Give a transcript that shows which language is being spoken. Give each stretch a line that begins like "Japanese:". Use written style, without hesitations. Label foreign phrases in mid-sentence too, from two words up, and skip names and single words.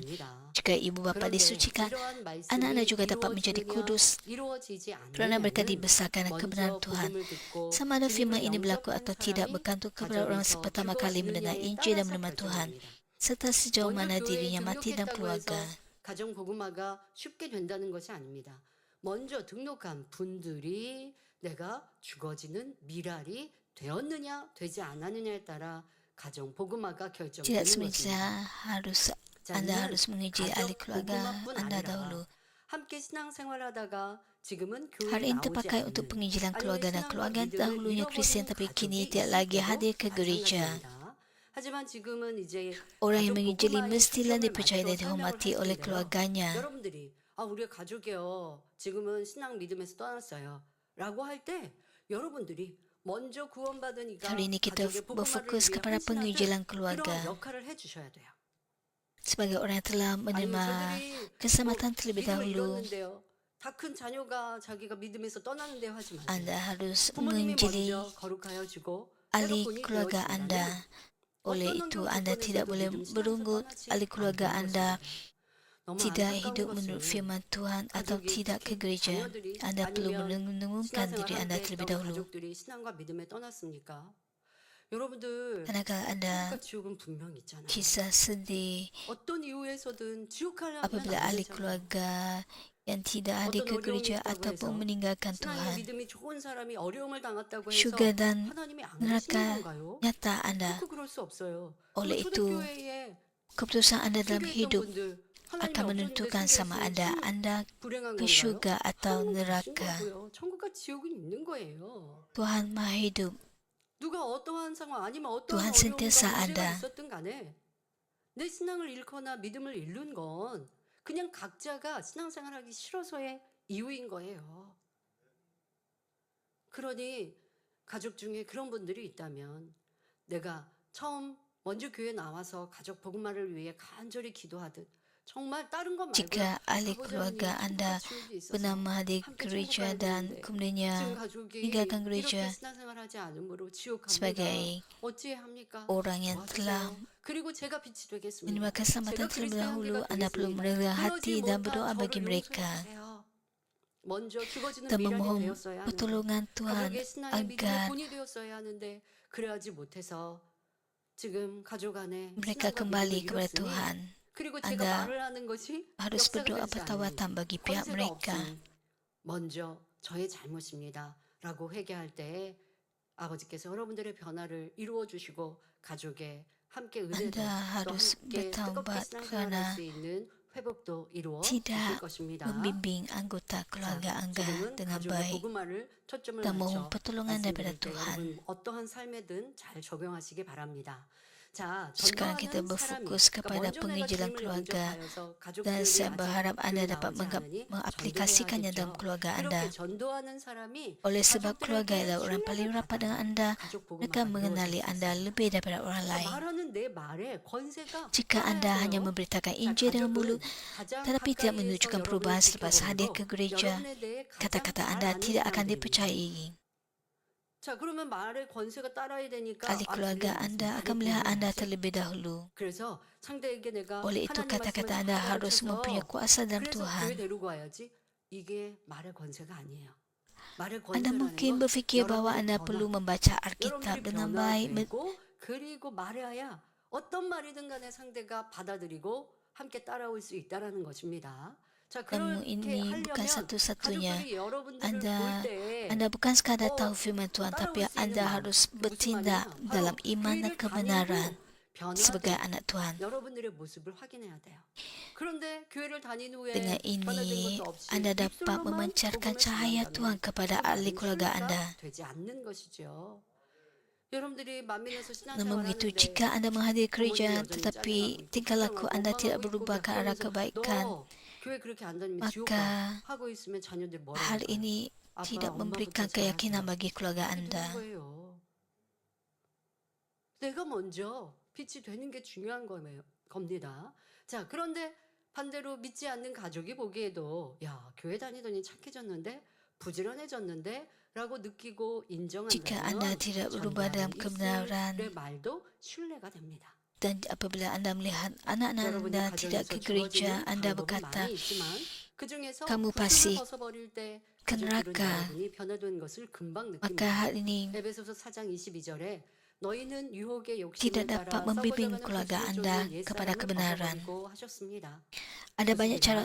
Malay: Jika ibu bapa disucikan, anak-anak juga dapat menjadi kudus kerana mereka dibesarkan dengan kebenaran Tuhan. Sama ada firman ini berlaku atau tidak bergantung kepada orang pertama kali mendengar Injil dan menerima Tuhan, serta sejauh mana dirinya mati dalam keluarga.
Korean: 가정 복음화가 쉽게 된다는 것이 아닙니다. 먼저 등록한 분들이 내가 죽어지는 미랄이 되었느냐 되지 않았느냐에 따라 가정 복음화가
Malay: Tidak
Korean: 결정되는
Malay: semestinya
Korean: 것입니다.
Malay: anda harus menguji ahli
Korean: 가족
Malay: keluarga
Korean: 복음화뿐
Malay: anda
Korean: 아니라
Malay: dahulu.
Korean: 함께 신앙생활하다가 지금은 교회에
Malay: Hari ini
Korean: 나오지
Malay: terpakai untuk
Korean: 않는
Malay: penginjilan keluarga dan
Korean: 아니면
Malay: keluarga
Korean: 신앙과
Malay: dahulunya
Korean: 믿음을
Malay: Kristian tapi
Korean: 잃어버린
Malay: kini
Korean: 가족이
Malay: tidak lagi
Korean: 있을
Malay: hadir
Korean: 때도
Malay: ke gereja.
Korean: 마찬가지입니다. 하지만 지금은 이제
Malay: Orang yang
Korean: 가족
Malay: menginjili
Korean: 복음화의
Malay: mestilah
Korean: 시점을
Malay: dipercaya
Korean: 맞춰서
Malay: dan dihormati
Korean: 설명을 할
Malay: oleh
Korean: 텐데요.
Malay: keluarganya.
Korean: 여러분들이 우리가 가족이요. 지금은 신앙 믿음에서 떠났어요. 라고 할 때 여러분들이 먼저 구원받은 이가
Malay: Hari ini kita
Korean: 가족의 복음화를
Malay: berfokus
Korean: 위해
Malay: kepada penginjilan
Korean: 헌신하듯
Malay: keluarga.
Korean: 이러한 역할을 해주셔야 돼요.
Malay: Sebagai orang yang telah
Korean: 아니면
Malay: menerima
Korean: 저들이
Malay: keselamatan terlebih
Korean: 믿음을
Malay: dahulu,
Korean: 잃었는데요. 다 큰 자녀가 자기가 믿음에서 떠나는데요 하지 마세요.
Malay: anda harus
Korean: 부모님이
Malay: menginjili
Korean: 먼저 거룩하여지고
Malay: ahli
Korean: 때가 본이
Malay: keluarga anda.
Korean: 되어진다면
Malay: Oleh
Korean: 어떤
Malay: itu,
Korean: 환경
Malay: anda tidak
Korean: 조건에서도
Malay: boleh
Korean: 믿음 신앙에서
Malay: berunggut
Korean: 떠나지
Malay: ahli keluarga
Korean: 않는
Malay: anda
Korean: 것입니다. 너무
Malay: tidak
Korean: 안타까운
Malay: hidup menurut
Korean: 것은
Malay: firman Tuhan atau
Korean: 가족이
Malay: tidak ke
Korean: 특히
Malay: gereja.
Korean: 자녀들이
Malay: Anda perlu
Korean: 아니면
Malay: menenungkan diri
Korean: 신앙생활
Malay: anda
Korean: 함께
Malay: terlebih
Korean: 했던
Malay: dahulu.
Korean: 가족들이 신앙과 믿음에 떠났습니까? 여러분들
Malay: Manakala anda
Korean: 천국과 지옥은 분명히 있잖아요.
Malay: kisah sedih
Korean: 어떤 이유에서든 지옥 가려면
Malay: apabila
Korean: 안
Malay: ahli
Korean: 되잖아요.
Malay: keluarga yang tidak hadir
Korean: 어떤
Malay: ke
Korean: 어려움이
Malay: gereja
Korean: 있다고
Malay: ataupun
Korean: 해서
Malay: meninggalkan
Korean: 신앙의
Malay: Tuhan.
Korean: 믿음이 좋은 사람이 어려움을 당했다고 해서
Malay: Syurga dan
Korean: 하나님이 안
Malay: neraka
Korean: 계시는 건가요?
Malay: nyata anda.
Korean: 결코 그럴 수 없어요.
Malay: Oleh itu,
Korean: 초대교회에
Malay: keputusan anda dalam
Korean: 순교했던
Malay: hidup
Korean: 분들 하나님이
Malay: akan
Korean: 없었는데
Malay: menentukan sama
Korean: 순교했으면
Malay: anda
Korean: 불행한
Malay: ke
Korean: 건가요?
Malay: syurga atau
Korean: 하나님은 계신
Malay: neraka.
Korean: 거고요. 천국과 지옥은 있는 거예요.
Malay: Tuhan Maha Hidup.
Korean: 누가 어떠한 상황 아니면 어떠한
Malay: Tuhan
Korean: 어려움과
Malay: sentiasa
Korean: 문제가
Malay: ada.
Korean: 있었든 간에 내 신앙을 잃거나 믿음을 잃는 건 그냥 각자가 신앙생활하기 싫어서의 이유인 거예요. 그러니 가족 중에 그런 분들이 있다면 내가 처음 먼저 교회 나와서 가족 복음화를 위해 간절히 기도하듯 정말 다른 것 말고
Malay: Jika ahli keluarga anda bernama hadir gereja dan
Korean: 지금
Malay: kemudiannya
Korean: 가족이
Malay: meninggalkan
Korean: 이렇게
Malay: gereja
Korean: 신앙생활하지 않으므로 지옥 갑니다.
Malay: sebagai
Korean: 어찌 합니까?
Malay: orang yang telah
Korean: 도와주세요. 그리고 제가 빛이 되겠습니다.
Malay: menerima keselamatan
Korean: 제가
Malay: terlebih
Korean: 그리스도의
Malay: dahulu,
Korean: 향기가
Malay: anda perlu
Korean: 되겠습니다.
Malay: merendah
Korean: 그러지
Malay: hati dan
Korean: 못한
Malay: berdoa bagi
Korean: 저를
Malay: mereka
Korean: 용서해 주세요. 먼저 죽어지는
Malay: dan
Korean: 미랄이
Malay: memohon
Korean: 되었어야 하는데
Malay: pertolongan Tuhan
Korean: 가족의 신앙의 믿음의
Malay: agar
Korean: 본이 되었어야 하는데 그래야지 못해서 지금 가족 안에
Malay: mereka
Korean: 신앙과
Malay: kembali
Korean: 믿음을
Malay: kepada
Korean: 잃었으니
Malay: Tuhan.
Korean: 그리고 제가
Malay: Anda
Korean: 말을 하는 것이
Malay: Harus
Korean: 역사가
Malay: berdoa
Korean: 되지 않으니
Malay: pertawatan bagi pihak
Korean: 권세가
Malay: mereka.
Korean: 없으니 먼저 저의 잘못입니다 라고 회개할 때 아버지께서 여러분들의 변화를 이루어 주시고 가족의 함께 은혜도
Malay: Anda
Korean: 또
Malay: harus
Korean: 함께 뜨겁게
Malay: bertaubat
Korean: 신앙생활할
Malay: kerana
Korean: 수 있는 회복도 이루어 주실
Malay: tidak
Korean: 것입니다.
Malay: membimbing anggota keluarga
Korean: 자,
Malay: anda
Korean: 지금은
Malay: dengan
Korean: 가족의
Malay: baik
Korean: 복음화를 초점을
Malay: dan mohon
Korean: 맞춰
Malay: pertolongan daripada
Korean: 말씀드릴 때
Malay: Tuhan.
Korean: 여러분 어떠한 삶에든 잘 적용하시기 바랍니다. 자,
Malay: Sekarang kita
Korean: 전도하는 사람이
Malay: berfokus kepada
Korean: 먼저 내가
Malay: penginjilan
Korean: 주님을
Malay: keluarga
Korean: 영접하여서
Malay: dan
Korean: 가족들이
Malay: saya
Korean: 아직
Malay: berharap anda
Korean: 교회에
Malay: dapat
Korean: 나오지 않으니
Malay: mengaplikasikannya dalam
Korean: 전도해야겠죠.
Malay: keluarga anda.
Korean: 그렇게 전도하는 사람이
Malay: Oleh sebab keluarga
Korean: 가족들에게
Malay: adalah orang paling
Korean: 신뢰를
Malay: rapat dengan
Korean: 받아야
Malay: anda,
Korean: 가족
Malay: mereka
Korean: 복음화가
Malay: mengenali
Korean: 이루어질 수
Malay: anda
Korean: 있습니다.
Malay: lebih daripada orang
Korean: 자,
Malay: lain.
Korean: 말하는 내 말에 권세가
Malay: Jika anda
Korean: 살아야죠.
Malay: hanya memberitakan
Korean: 자,
Malay: Injil dengan mulut
Korean: 가족은 가장
Malay: tetapi tidak
Korean: 가까이에서
Malay: menunjukkan
Korean: 여러분을
Malay: perubahan selepas hadir
Korean: 지켜보므로
Malay: ke gereja,
Korean: 여러분에 대해 가장
Malay: kata-kata
Korean: 잘
Malay: anda
Korean: 아는
Malay: tidak akan
Korean: 사람들입니다.
Malay: dipercayai.
Korean: 자, 그러면 말의 권세가 따라야 되니까
Malay: Ahli keluarga anda akan melihat anda terlebih dahulu.
Korean: 그래서 상대에게 내가
Malay: Oleh itu
Korean: 하나님
Malay: kata-kata
Korean: 말씀을
Malay: anda
Korean: 다
Malay: harus
Korean: 가르쳐서
Malay: mempunyai kuasa dalam
Korean: 그래서 교회
Malay: Tuhan.
Korean: 데리고 와야지. 이게 말의 권세가 아니에요. 말의
Malay: Anda
Korean: 권세라는
Malay: mungkin
Korean: 건
Malay: berfikir bahawa
Korean: 여러분의
Malay: anda
Korean: 변화,
Malay: perlu membaca Alkitab
Korean: 여러분들이
Malay: dengan baik,
Korean: 변화되고 그리고 말해야 어떤 말이든 간에 상대가 받아들이고 함께 따라올 수 있다라는 것입니다. 자,
Malay: namun
Korean: 그렇게
Malay: ini bukan
Korean: 하려면
Malay: satu-satunya.
Korean: 가족들이 여러분들을
Malay: Anda
Korean: 볼 때
Malay: Anda bukan sekadar tahu firman Tuhan, tapi anda harus bertindak dalam iman dan kebenaran sebagai anak Tuhan.
Korean: 여러분들의 모습을 확인해야 돼요. 그런데 교회를 다닌 후에
Malay: Dengan
Korean: 변화된
Malay: ini,
Korean: 것도 없이
Malay: anda dapat
Korean: 입술로만
Malay: memancarkan
Korean: 복음을
Malay: cahaya
Korean: 전한다면
Malay: Tuhan kepada
Korean: 그건
Malay: ahli
Korean: 나는
Malay: keluarga
Korean: 신뢰가
Malay: anda.
Korean: 되지 않는 것이죠. 여러분들이 만민에서
Malay: Namun begitu,
Korean: 신앙생활하는데
Malay: jika anda menghadiri gereja
Korean: 부모님이 여전히
Malay: tetapi
Korean: 짜증나고
Malay: tingkah laku
Korean: 걱정하고
Malay: anda tidak
Korean: 원망하고
Malay: berubah
Korean: 있고
Malay: ke arah
Korean: 그러면서
Malay: kebaikan,
Korean: 너 교회 그렇게 안 다니면 지옥
Malay: maka
Korean: 가 하고 있으면 자녀들이 뭐라고
Malay: hal
Korean: 할까요?
Malay: ini
Korean: 아빠,
Malay: tidak
Korean: 엄마부터
Malay: memberikan
Korean: 잘하세요.
Malay: keyakinan bagi keluarga
Korean: 그렇게
Malay: anda.
Korean: 되는 거예요. 내가 먼저 빛이 되는 게 중요한 겁니다. 자, 그런데 반대로 믿지 않는 가족이 보기에도 야, 교회 다니더니 착해졌는데 부지런해졌는데 라고 느끼고
Malay: Jika Anda
Korean: 인정한다면
Malay: tidak berubah dalam
Korean: 전도하는
Malay: kebenaran
Korean: 이슬의 말도 신뢰가 됩니다.
Malay: dan apabila Anda melihat anak-anak
Korean: 여러분이
Malay: Anda tidak
Korean: 가정에서
Malay: ke gereja,
Korean: 주어지는
Malay: Anda
Korean: 방법은
Malay: berkata,
Korean: 많이 있지만 그중에서
Malay: kamu
Korean: 구습을
Malay: pasti
Korean: 벗어버릴 때
Malay: ke
Korean: 가족들은
Malay: neraka.
Korean: 여러분이 변화된 것을 금방
Malay: Maka
Korean: 느낍니다.
Malay: hal ini
Korean: 에베소서 4장 22절에 너희는 유혹의
Malay: tidak
Korean: 욕심을 따라
Malay: dapat membimbing
Korean: 썩어져가는
Malay: keluarga
Korean: 부수를
Malay: Anda
Korean: 쫓는
Malay: kepada
Korean: 옛사람을
Malay: kebenaran.
Korean: 벗어버리고 하셨습니다.
Malay: Ada banyak cara